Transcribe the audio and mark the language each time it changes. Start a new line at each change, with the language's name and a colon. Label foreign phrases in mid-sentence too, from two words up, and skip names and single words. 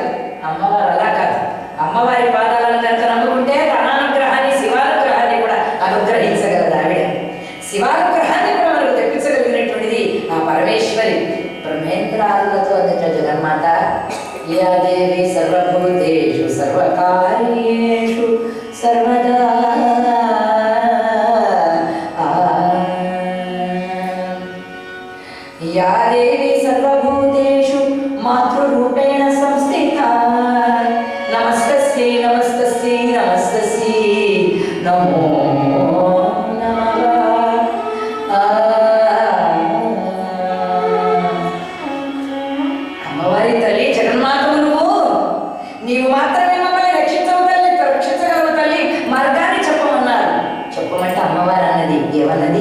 Telugu: అమ్మవారు అలా కాదు, అమ్మవారి పాదాలను కనుక నమ్ముకుంటే అనానుగ్రహాన్ని శివానుగ్రహాన్ని కూడా అనుగ్రహించగలదు ఆవిడ. శివానుగ్రహాన్ని కూడా మనకు తెప్పించగలిగినటువంటిది ఆ పరమేశ్వరి. బ్రహ్మేంద్రాదులతో అందుట జగన్మాత,
Sanskrit: యా దేవి సర్వభూతేషు సర్వకార్యేషు సర్వదా या देवी सर्वभूतेषु मातृरूपेण संस्थिता नमस्तस्यै नमस्तस्यै नमस्तस्यै नमो
Telugu: అమ్మవారి తల్లి జగన్మాతవు నువ్వు, నీవు మాత్రమే మమ్మల్ని రక్షించవు తల్లి, రక్షించగలవు తల్లి, మార్గాన్ని చెప్పమన్నారు. చెప్పమంటే అమ్మవారు అన్నది ఏమన్నది?